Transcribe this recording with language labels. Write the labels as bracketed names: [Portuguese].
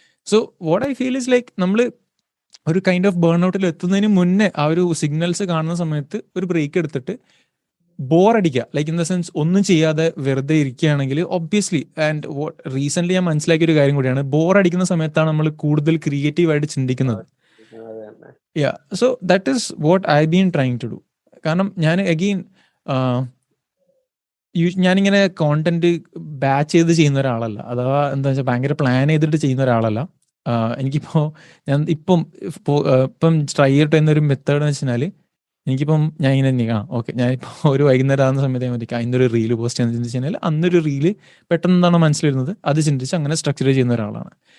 [English] so what I feel is [Malayalam] നമ്മൾ ഒരു kind of burn ഔട്ടിൽ എത്തുന്നതിന് മുന്നേ ആ ഒരു സിഗ്നൽസ് കാണുന്ന സമയത്ത് ഒരു ബ്രേക്ക് എടുത്തിട്ട് ബോറടിക്കുക, ഇൻ ദ സെൻസ് ഒന്നും ചെയ്യാതെ വെറുതെ ഇരിക്കുകയാണെങ്കിൽ ഒബ്വിയസ്ലി, ആൻഡ് റീസെന്റ് ഞാൻ മനസ്സിലാക്കിയ ഒരു കാര്യം കൂടിയാണ്, ബോറടിക്കുന്ന സമയത്താണ് നമ്മൾ കൂടുതൽ ക്രിയേറ്റീവായിട്ട് ചിന്തിക്കുന്നത്. [English] Yeah, so that is what I've been trying to do. [Malayalam] കാരണം ഞാൻ അഗെയിൻ ഞാനിങ്ങനെ കോണ്ടന്റ് ബാച്ച് ചെയ്ത് ചെയ്യുന്ന ഒരാളല്ല, അഥവാ എന്താ വെച്ചാൽ ഭയങ്കര പ്ലാൻ ചെയ്തിട്ട് ചെയ്യുന്ന ഒരാളല്ല. ഞാൻ ഇപ്പം ട്രൈ ചെയ്തിട്ട് എന്നൊരു മെത്തേഡ് എന്ന് വെച്ചാൽ, ഞാൻ ഇങ്ങനെ ഓക്കെ, ഞാനിപ്പോൾ ഒരു വൈകുന്നേരം ആകുന്ന സമയത്ത് ഞാൻ ഇന്നൊരു റീല് പോസ്റ്റ് ചെയ്യാൻ ചിന്തിച്ചു കഴിഞ്ഞാൽ അന്നൊരു റീല് പെട്ടെന്ന് എന്താണ് മനസ്സിൽ വരുന്നത് അത് ചിന്തിച്ച് അങ്ങനെ സ്ട്രക്ചർ ചെയ്യുന്ന ഒരാളാണ്.